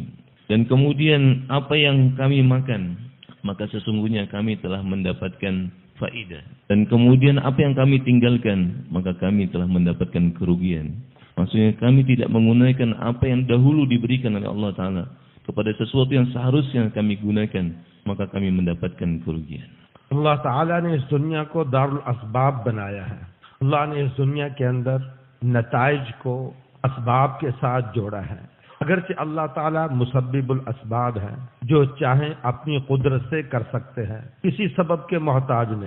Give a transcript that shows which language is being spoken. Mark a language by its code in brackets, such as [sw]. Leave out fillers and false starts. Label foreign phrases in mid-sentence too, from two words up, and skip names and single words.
[id] Dan kemudian apa yang kami makan, maka sesungguhnya kami telah mendapatkan faidah. Dan kemudian apa yang kami tinggalkan, maka kami telah mendapatkan kerugian. Maksudnya kami tidak menggunakan apa yang dahulu diberikan oleh [ar] الله تعالى, [id] kepada sesuatu yang seharusnya kami gunakan, maka kami mendapatkan kerugian. [ur] اللہ تعالیٰ نے اس دنیا کو دار الاسباب بنایا ہے. اللہ نے اس دنیا کے اندر نتائج کو اسباب کے ساتھ جوڑا ہے. اگرچہ اللہ تعالیٰ مسبب الاسباب ہے، جو چاہیں اپنی قدرت سے کر سکتے ہیں، کسی سبب کے محتاج نہیں.